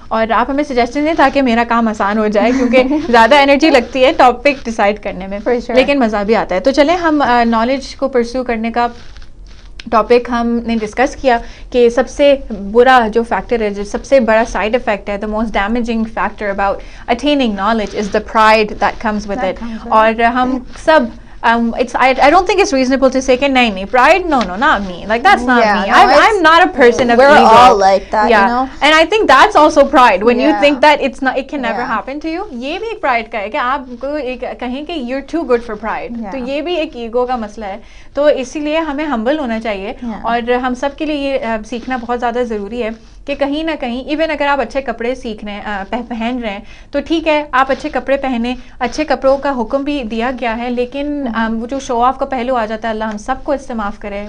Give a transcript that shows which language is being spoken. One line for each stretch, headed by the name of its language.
Urdu: اور آپ ہمیں سجیسٹنز دیں تاکہ میرا کام آسان ہو جائے، کیونکہ زیادہ انرجی لگتی ہے ٹاپک ڈیسائیڈ کرنے میں، لیکن مزہ بھی آتا ہے. تو چلیں ہم نالج کو پرسو کرنے کا ٹاپک ہم نے ڈسکس کیا کہ سب سے برا جو فیکٹر ہے، جو سب سے بڑا سائڈ افیکٹ ہے،
English: The most damaging factor about attaining knowledge is the pride that comes with it.
Urdu: اور ہم سب
English: I don't think it's reasonable to say
Urdu: کہ نہیں
English: pride, no, not me, like that's not me. I'm not a person of ego. We're all like that, you know. And I think that's also pride when you think that it can never happen to you.
Urdu: یہ بھی ایک pride کا ہے کہ آپ کو کہیں کہ
English: you're too good for pride.
Urdu: تو یہ بھی ایک ایگو کا مسئلہ ہے. تو اسی لیے ہمیں ہمبل ہونا چاہیے، اور ہم سب کے لیے یہ سیکھنا بہت زیادہ ضروری ہے کہ کہیں نہ کہیں ایون اگر آپ اچھے کپڑے سیکھ رہے ہیں، پہن رہے ہیں، تو ٹھیک ہے آپ اچھے کپڑے پہنیں، اچھے کپڑوں کا حکم بھی دیا گیا ہے، لیکن وہ جو شو آف کا پہلو آ جاتا ہے، اللہ ہم سب کو اس سے معاف کرے.